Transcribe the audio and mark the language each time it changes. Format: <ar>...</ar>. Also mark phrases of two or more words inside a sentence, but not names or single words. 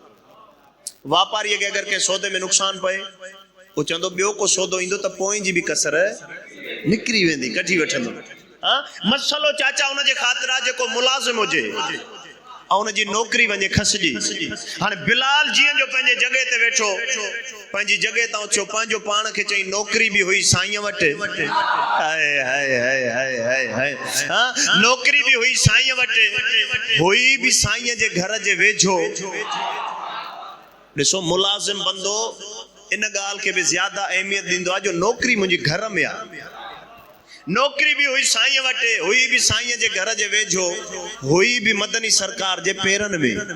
<sd>वापारीअ खे अगर कंहिं सौदे में नुक़सान पए, उहो चवंदो ॿियो को सौदो ईंदो त पोइ जी बि कसर निकिरी वेंदी, कढी वठंदो। मसलो चाचा उनजे ख़ातिर आहे जेको मुलाज़िम हुजे ऐं उनजी नौकरी वञे खसिजी। हाणे बिलाल जीअं जो पंहिंजे जॻह ते वेठो, पंहिंजी जॻह तां उथियो, पंहिंजो पाण खे चई नौकरी बि हुई साईं वटि। हाय हाय हाय हाय हाय हाय। नौकरी बि हुई साईं वटि, हुई बि साईं जे घर जे वेझो। ॾिसो मुलाज़िम बंदो इन ॻाल्हि खे बि ज़्यादा अहमियत ॾींदो आहे जो नौकरी मुंहिंजी घर में आहे। नौकरी भी हुई साईं वटे, हुई भी साईं जे घर जे वेझो, हुई भी मदनी सरकार जे पेरन में।</sd>